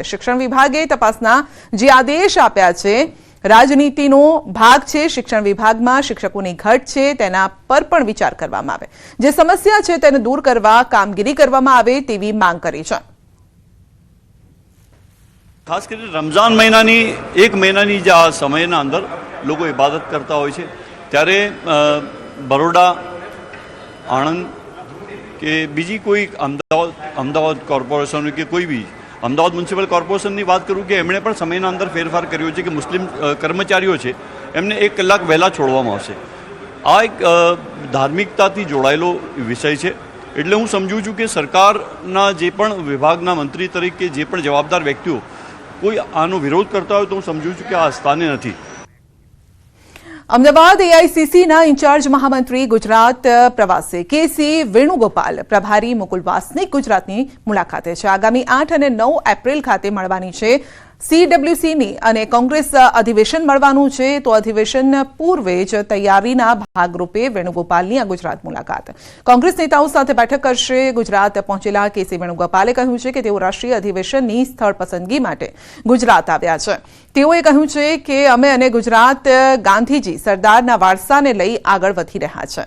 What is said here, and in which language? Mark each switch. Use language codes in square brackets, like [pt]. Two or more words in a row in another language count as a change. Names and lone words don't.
[gu] શિક્ષણ વિભાગે તપાસના જે આદેશ આપ્યા છે રાજનીતિનો ભાગ છે। શિક્ષણ વિભાગમાં શિક્ષકોની ઘટ છે તેના પર પણ વિચાર કરવામાં આવે। જે સમસ્યા છે તેને દૂર કરવા કામગીરી કરવામાં આવે તેવી માંગ કરી છે। ખાસ કરકે રમજાન મહીનાની 1 મહીનાની જે આ સમયના અંદર લોગ ઇબાદત કરતા હોય છે ત્યારે બરોડા આણંદ કે બીજી કોઈ અમદાવાદ કૉર્પોરેશન કે કોઈ ભી અમદાવાદ મ્યુનિસિપલ કૉર્પોરેશનની બાત કરું કિ એમણે પણ સમયના અંદર ફેરફાર કર્યો છે કિ મુસ્લિમ કર્મચારીઓ છે એમને 1 કલાક વહેલા છોડવામાં આવશે। આ એક ધાર્મિકતાથી જોડાયેલો વિષય છે એટલે હું સમજું છું કિ સરકારના જે પણ વિભાગના મંત્રી તરીકે જે પણ જવાબદાર વ્યક્તિઓ કોઈ આનો વિરોધ કરતા હોય તો હું સમજું છું કિ આ સ્થાને નથી। અમદાવાદ એઆઈસીસીના ઇન્ચાર્જ મહામંત્રી ગુજરાત પ્રવાસે કેસી વેણુગોપાલ પ્રભારી મુકુલ વાસનિક ગુજરાતની મુલાકાતે છે। આગામી 8 અને 9 એપ્રિલ ખાતે મળવાની છે સીડબ્લ્યૂસીની અને કોંગ્રેસ અધિવેશન મળવાનું છે। તો અધિવેશન પૂર્વે જ તૈયારીના ભાગરૂપે વેણુગોપાલની આ ગુજરાત મુલાકાત કોંગ્રેસ નેતાઓ સાથે બેઠક કરશે। ગુજરાત પહોંચેલા કેસી વેણુગોપાલે કહ્યું છે કે તેઓ રાષ્ટ્રીય અધિવેશનની સ્થળ પસંદગી માટે ગુજરાત આવ્યા છે। તેઓએ કહ્યું છે કે અમે અને ગુજરાત ગાંધીજી સરદારના વારસાને લઈ આગળ વધી રહ્યા છે।